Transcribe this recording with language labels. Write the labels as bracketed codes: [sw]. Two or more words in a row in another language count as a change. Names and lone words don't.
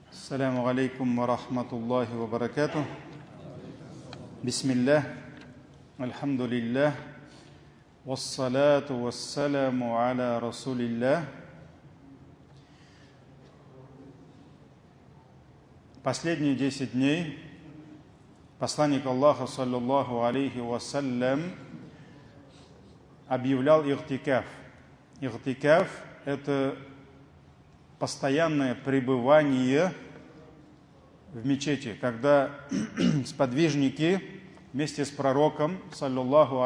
[ar] السلام عليكم ورحمة الله وبركاته بسم الله الحمد لله والصلاة والسلام على رسول الله. [ru] Последние 10 дней посланник Аллаха, [ar] صلى الله عليه وسلم, [ru] объявлял ихтикаф. Ихтикаф – это постоянное пребывание в мечети, когда сподвижники вместе с пророком, саллаллаху